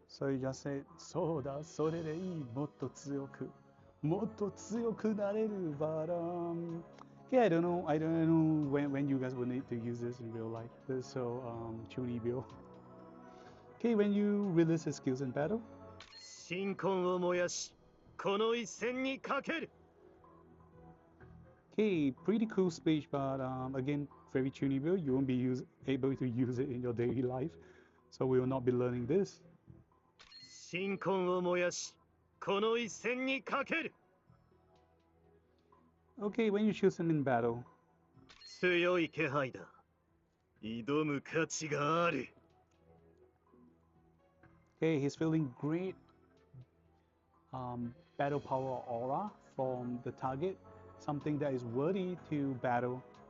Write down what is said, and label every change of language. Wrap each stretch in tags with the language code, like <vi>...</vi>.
<en>So you just say,</en> <ja>そうだ、それでいい。もっと強く。もっと強くなれる。</ja> <en>But, yeah, I don't know when you guys will need to use this in real life. This is so chuny bill. Okay, when you release his skills in battle.</en> <ja>新婚を燃やし、この一戦にかける。</ja> <en>Okay, pretty cool speech, but again, very tunable. You won't be able to use it in your daily life, so we will not be learning this.</en> <ja>新婚を燃やし、この一戦にかける。</ja> <en>Okay, when you choose him in battle.</en> <ja>強い気配だ。挑む価値がある。</ja> <en>Okay, he's feeling great battle power aura from the target, something that is worthy to battle.</en>